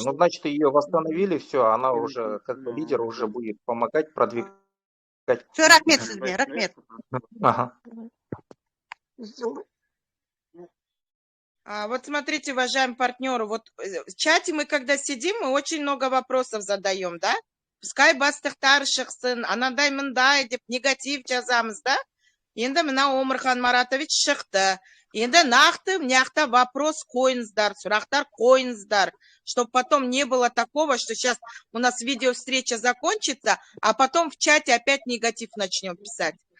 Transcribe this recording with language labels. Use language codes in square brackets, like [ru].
[ru] Ну, значит, ее восстановили, все, она уже как бы лидер уже будет помогать, продвигать. Все, рахмет. Ага. Вот смотрите, уважаемые партнеры, вот в чате мы когда сидим, мы очень много вопросов задаем, да? Пускай [kk] бастықтар шықсын, анадай мындай деп негатив жазамыз, да? Енді мына Омархан Маратович шықты. Енді нақты мняқта вопрос қойыңыздар, сұрақтар қойыңыздар, [ru] чтобы потом не было такого, что сейчас у нас видео-встреча закончится, а потом в чате опять негатив начнем писать.